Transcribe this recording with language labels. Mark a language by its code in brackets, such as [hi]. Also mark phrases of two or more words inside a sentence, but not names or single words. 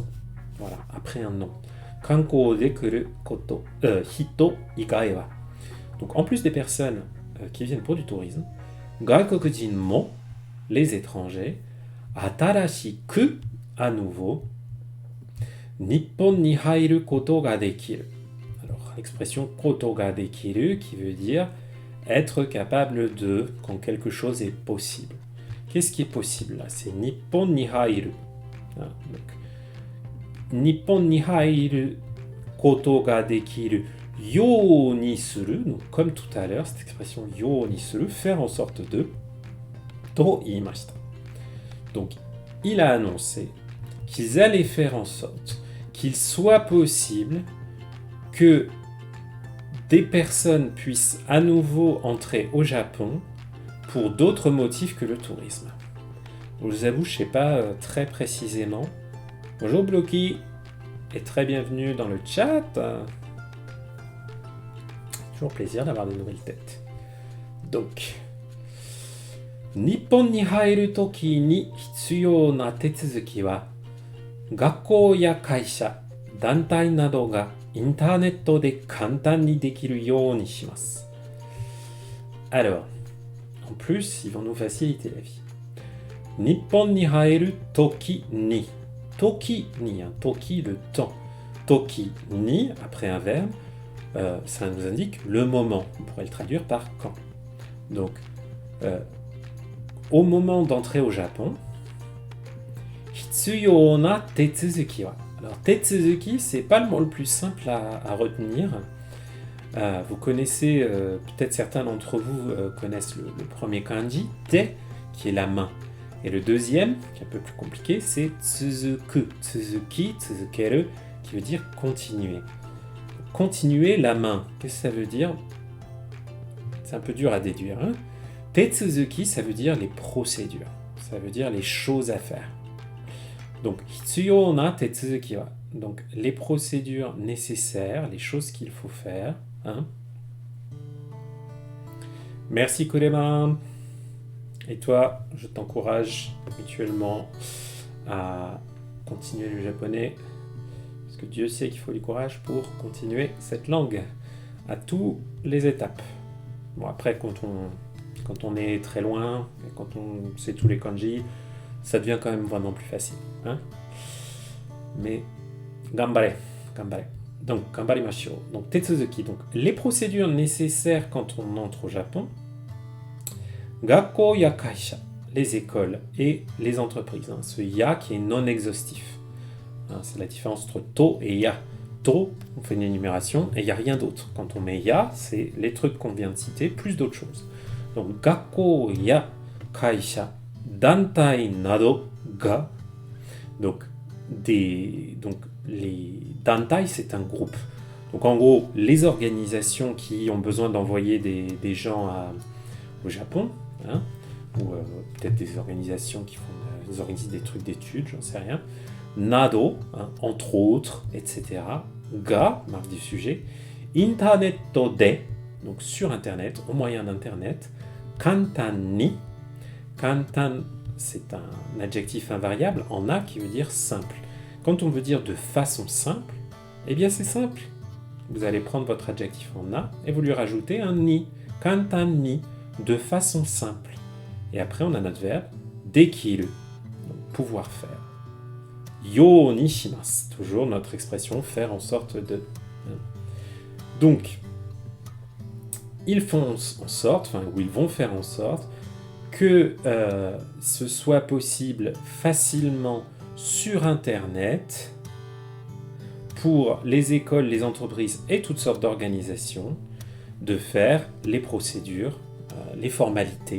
[fr] Voilà, après un nom. [ja] 観光で来る人以外は. [fr] Donc, en plus des personnes qui viennent pour du tourisme, [ja] 外国人も, [fr] les étrangers, atarashiku, à nouveau, [ja] 日本に入ることができる. [fr] Alors, l'expression [ja] ことができる [fr] qui veut dire être capable de, quand quelque chose est possible. Qu'est-ce qui est possible là? [ja] C'est 日本に入る. 日本に入ることができるようにする. [fr] Donc, comme tout à l'heure, cette expression [ja] ようにする, [fr] faire en sorte de, [ja] と言いました. [fr] Donc, il a annoncé qu'ils allaient faire en sorte qu'il soit possible que des personnes puissent à nouveau entrer au Japon pour d'autres motifs que le tourisme. Je vous avoue, je ne sais pas très précisément. Bonjour Bloki, et très bienvenue dans le chat. Toujours plaisir d'avoir de nouvelles têtes. [ja] Donc, 日本に入る時に必要な手続きは、学校や会社、団体などがインターネットで簡単にできるようにします. [fr] Alors, en plus, ils vont nous faciliter la vie. [ja] 日本に入る時に. 時に、時 [fr] le temps. [ja] 時に, [fr] après un verbe, ça nous indique le moment. On pourrait le traduire par quand. Donc, au moment d'entrer au Japon, [ja] 必要な手続きは. [fr] Alors, tetsuzuki, c'est pas le mot le plus simple à retenir. Vous connaissez, peut-être certains d'entre vous connaissent le premier kanji, te, qui est la main. Et le deuxième, qui est un peu plus compliqué, c'est tsuzuku. [ja] 続き、続ける, [fr] qui veut dire continuer. Continuer la main, qu'est-ce que ça veut dire? C'est un peu dur à déduire. Hein? Tetsuzuki, ça veut dire les procédures. Ça veut dire les choses à faire. Donc, [ja] 必要な手続きは. [fr] Donc, les procédures nécessaires, les choses qu'il faut faire. Hein? Merci Kodema. Et toi, je t'encourage mutuellement à continuer le japonais. Parce que Dieu sait qu'il faut du courage pour continuer cette langue à toutes les étapes. Bon, après, quand on est très loin, et quand on sait tous les kanji, ça devient quand même vraiment plus facile. Hein? Mais, [ja] 頑張れ、頑張れ. [fr] Donc, gambarimashou. Donc, tetsuzuki. Donc, les procédures nécessaires quand on entre au Japon. [ja] 学校や会社. [fr] Les écoles et les entreprises. Hein. Ce ya qui est non exhaustif. Hein, c'est la différence entre to et ya. To, on fait une énumération et il n'y a rien d'autre. Quand on met ya, c'est les trucs qu'on vient de citer, plus d'autres choses. Donc, [ja] 学校や会社、団体などが. [fr] Donc, les dantai, c'est un groupe. Donc, en gros, les organisations qui ont besoin d'envoyer des gens au Japon, hein, ou peut-être des organisations qui organisent des trucs d'études, j'en sais rien. Nado, hein, entre autres, etc. Ga, marque du sujet. [ja] インターネットで, [fr] donc sur Internet, au moyen d'Internet. [ja] 簡単に. [fr] Kantan, c'est un adjectif invariable en a qui veut dire simple. Quand on veut dire de façon simple, eh bien c'est simple. Vous allez prendre votre adjectif en a et vous lui rajoutez un ni. [ja] 簡単に, [fr] de façon simple. Et après on a notre verbe dekiru, donc pouvoir faire. [ja] ようにします, [fr] toujours notre expression faire en sorte de. Donc, ils font en sorte, ou ils vont faire en sorte que ce soit possible facilement sur Internet pour les écoles, les entreprises et toutes sortes d'organisations de faire les procédures, les formalités.